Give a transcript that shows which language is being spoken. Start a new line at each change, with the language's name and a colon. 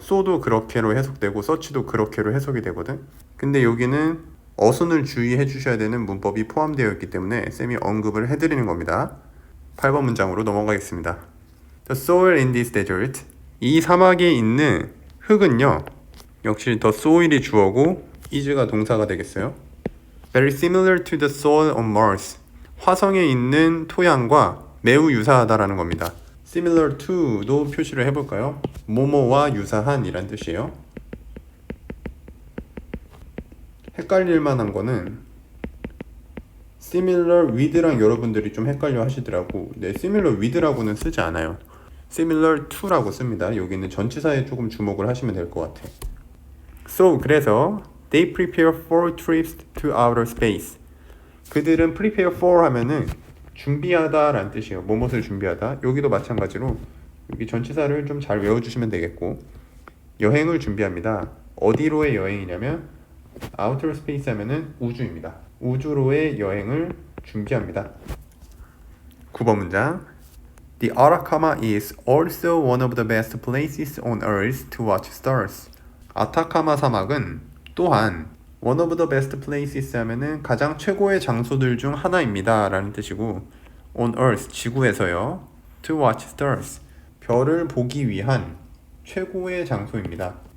Korean: so도 그렇게로 해석되고 such도 그렇게로 해석이 되거든. 근데 여기는 어순을 주의해 주셔야 되는 문법이 포함되어 있기 때문에 쌤이 언급을 해드리는 겁니다. 8번 문장으로 넘어가겠습니다.
English: The soil in this desert,
Korean: 이 사막에 있는 흙은요, 역시 the soil이 주어고 is가 동사가 되겠어요.
English: Very similar to the soil on Mars,
Korean: 화성에 있는 토양과 매우 유사하다라는 겁니다. Similar to도 표시를 해볼까요? 뭐뭐와 유사한 이란 뜻이에요. 헷갈릴 만한 거는 similar with랑 여러분들이 좀 헷갈려 하시더라고. 네, similar with라고는 쓰지 않아요. similar to라고 씁니다. 여기는 전치사에 조금 주목을 하시면 될 것 같아.
English: So, 그래서 they prepare for trips to outer space.
Korean: 그들은 prepare for 하면은 준비하다 라는 뜻이에요. 뭐뭇을 준비하다. 여기도 마찬가지로 여기 전치사를 좀 잘 외워주시면 되겠고, 여행을 준비합니다. 어디로의 여행이냐면 outer space 하면은 우주입니다. 우주로의 여행을 준비합니다. 9번 문장.
English: The Atacama is also one of the best places on earth to watch stars.
Korean: 아타카마 사막은 또한
English: one of the best places
Korean: 하면은 가장 최고의 장소들 중 하나입니다 라는 뜻이고, on earth 지구에서요,
English: to watch stars
Korean: 별을 보기 위한 최고의 장소입니다.